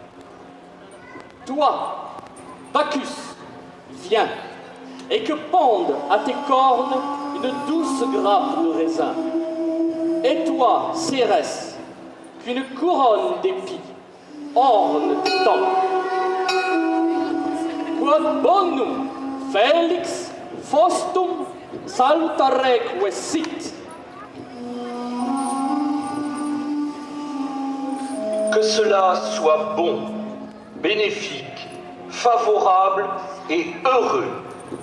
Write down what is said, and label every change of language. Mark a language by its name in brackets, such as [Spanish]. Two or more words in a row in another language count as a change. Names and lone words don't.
[French] Toi, Bacchus, viens, et que pende à tes cornes une douce grappe de raisin. Et toi, Cérès, qu'une couronne d'épis orne tes tempes. [Latin] Quod bonum, Felix, Faustum, salutareque sit. [French] Que cela soit bon, bénéfique, favorable et heureux